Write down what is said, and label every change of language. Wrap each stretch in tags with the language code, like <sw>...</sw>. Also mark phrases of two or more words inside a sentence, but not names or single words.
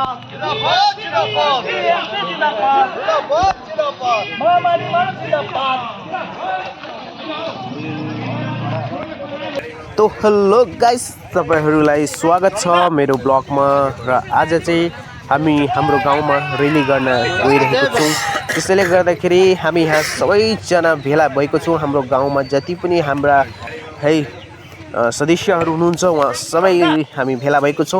<ne>जिंदाबाद जिंदाबाद जिंदाबाद जिंदाबाद महामारी मानव जिंदाबाद। तो</ne> <en>hello guys,</en> <ne>तपाईहरुलाई स्वागत छ मेरो ब्लगमा। र आज चाहिँ हामी हाम्रो गाउँमा रेली गर्न गइरहेको छौं। त्यसैले गर्दाखेरि हामी यहाँ सबैजना भेला भएको छौं। हाम्रो गाउँमा जति पनि हाम्रा सदस्यहरू हुनुहुन्छ उहाँ सबै हामी भेला भएको छौं।</ne>